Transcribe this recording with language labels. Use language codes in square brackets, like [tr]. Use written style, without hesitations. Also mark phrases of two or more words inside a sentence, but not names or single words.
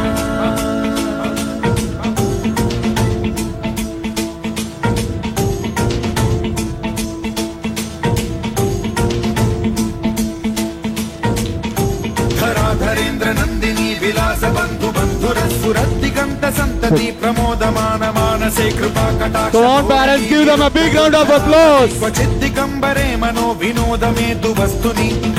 [sa] धराधरेन्द्र नन्दिनी विलास बन्धु बन्धुरस्फुरद्दिगन्त सन्तति प्रमोदमान मानसे कृपा कटाक्ष [en] Come on, parents, give them a big round of applause. [sa] क्वचित् दिगम्बरे मनो विनोदमेतु वस्तुनि